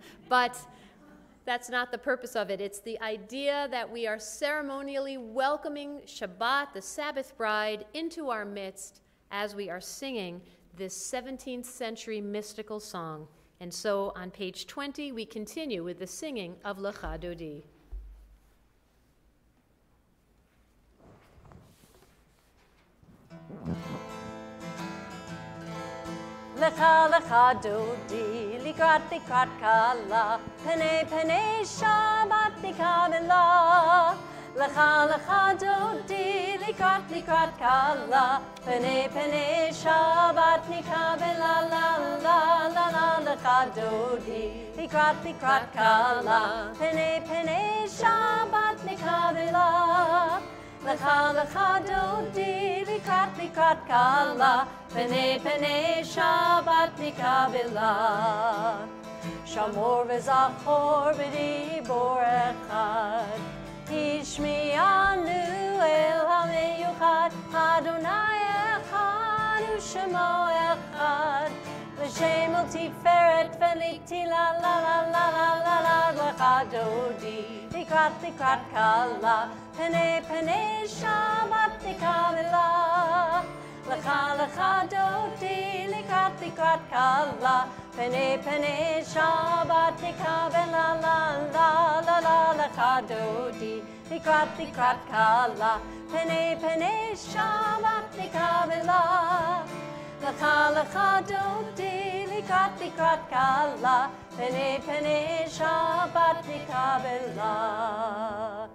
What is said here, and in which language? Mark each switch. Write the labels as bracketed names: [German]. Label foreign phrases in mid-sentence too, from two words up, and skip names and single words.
[English] But that's not the purpose of it. It's the idea that we are ceremonially welcoming Shabbat, the Sabbath bride, into our midst as we are singing this 17th century mystical song. And so on page 20, we continue with the singing of Lecha Dodi. [Hebrew] לכה לכה דודי, לקראת כלה, פני פני שבת נקבלה. לכה לכה דודי, לקראת כלה, פני פני שבת נקבלה. לה לה לה לה לכה דודי, לקראת כלה, פני פני שבת נקבלה. לכה לכה דודי, לקראת כלה, פני פני שבת נקבלה. שמור וזכור בדבור אחד, השמיענו אל המיחד, יי אחד ושמו אחד, לשם אל תפארת ולתהלה לה לה לה לה לה לה. לכה דודי, לקראת כלה, פני פני שבת נקבלה. לכה לכה דודי, לקראת כלה, פני פני שבת נקבלה. לה לה לה לה לכה דודי, לקראת כלה, פני פני שבת נקבלה. לכה לכה דודי, לקראת כלה, פני פני שבת נקבלה.